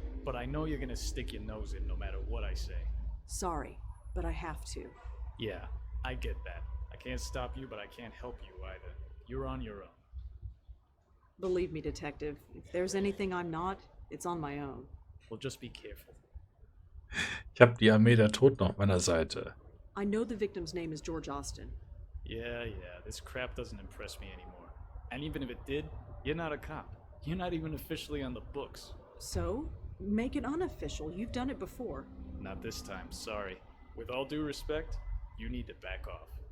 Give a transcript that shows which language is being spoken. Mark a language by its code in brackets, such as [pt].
[en] But I know you're gonna stick your nose in no matter what I say. Sorry, but I have to. Yeah, I get that. I can't stop you, but I can't help you either. You're on your own. Believe me, Detective, if there's anything I'm not, it's on my own. Well, just be careful. [de] Ich habe die Armee der Toten auf meiner Seite. [en] I know the victim's name is George Austin. Yeah, this crap doesn't impress me anymore. And even if it did, you're not a cop. You're not even officially on the books. So? Make it unofficial. You've done it before. Not this time, sorry. With all due respect, you need to back off.